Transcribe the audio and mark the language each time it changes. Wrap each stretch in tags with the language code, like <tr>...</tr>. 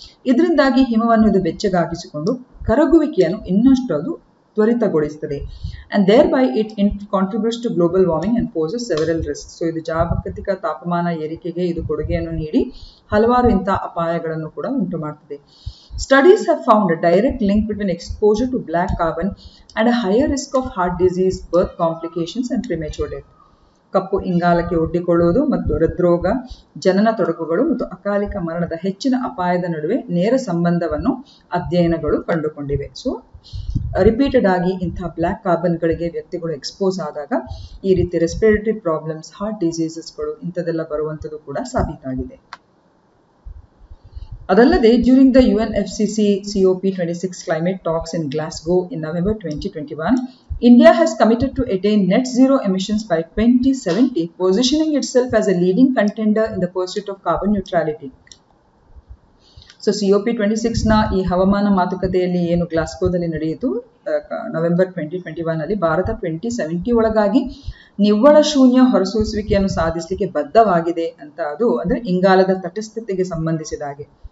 <kn>ಇದರಿಂದಾಗಿ ಹಿಮವನ್ನು ಇದು ಬೆಚ್ಚಗಾಗಿಸಿಕೊಂಡು ಕರಗುವಿಕೆಯನ್ನು ಇನ್ನಷ್ಟು ಅದು ತ್ವರಿತಗೊಳಿಸುತ್ತದೆ.</kn> <en>And thereby it contributes to global warming and poses several risk.</en> <kn>So ಇದು ಜಾಗತಿಕ ತಾಪಮಾನ ಏರಿಕೆಗೆ ಇದು ಕೊಡುಗೆಯನ್ನು ನೀಡಿ ಹಲವಾರು ಇಂತಹ ಅಪಾಯಗಳನ್ನು ಕೂಡ ಉಂಟು ಮಾಡ್ತದೆ.</kn> <en>Studies have found a direct link between exposure to black carbon and a higher risk of heart disease, birth complications and premature death.</en> <kn>ಕಪ್ಪು ಇಂಗಾಲಕ್ಕೆ ಒಡ್ಡಿಕೊಳ್ಳುವುದು ಮತ್ತು ಹೃದ್ರೋಗ, ಜನನ ತೊಡಕುಗಳು ಮತ್ತು ಅಕಾಲಿಕ ಮರಣದ ಹೆಚ್ಚಿನ ಅಪಾಯದ ನಡುವೆ ನೇರ ಸಂಬಂಧವನ್ನು ಅಧ್ಯಯನಗಳು ಕಂಡುಕೊಂಡಿವೆ. ಸೊ ರಿಪೀಟೆಡ್ ಆಗಿ ಇಂತಹ ಬ್ಲ್ಯಾಕ್ ಕಾರ್ಬನ್ಗಳಿಗೆ ವ್ಯಕ್ತಿಗಳು ಎಕ್ಸ್ಪೋಸ್ ಆದಾಗ ಈ ರೀತಿ ರೆಸ್ಪಿರೇಟರಿ ಪ್ರಾಬ್ಲಮ್ಸ್, ಹಾರ್ಟ್ ಡಿಸೀಸಸ್ಗಳು ಇಂಥದೆಲ್ಲ ಬರುವಂಥದ್ದು ಕೂಡ ಸಾಬೀತಾಗಿದೆ.</kn> <en>ಅದಲ್ಲದೆ during the UNFCCC COP26 climate talks in Glasgow in November 2021, India has committed to attain net zero emissions by 2070, positioning itself as a leading contender in the pursuit of carbon neutrality.</en> <kn>So COP26 ನ ಈ ಹವಾಮಾನ ಮಾತುಕತೆಯಲ್ಲಿ ಏನು ಗ್ಲಾಸ್ಗೋದಲ್ಲಿ ನಡೆಯಿತು November 2021 ಅಲ್ಲಿ ಭಾರತ 2070 ಒಳಗಾಗಿ ನಿವ್ವಳ ಶೂನ್ಯ ಹೊರಸೂಸುವಿಕೆಯನ್ನು ಸಾಧಿಸಲಿಕ್ಕೆ ಬದ್ಧವಾಗಿದೆ ಅಂತ, ಅದು ಅಂದ್ರೆ ಇಂಗಾಲದ ತಟಸ್ಥತೆಗೆ ಸಂಬಂಧಿಸಿದ ಹಾಗೆ.</kn>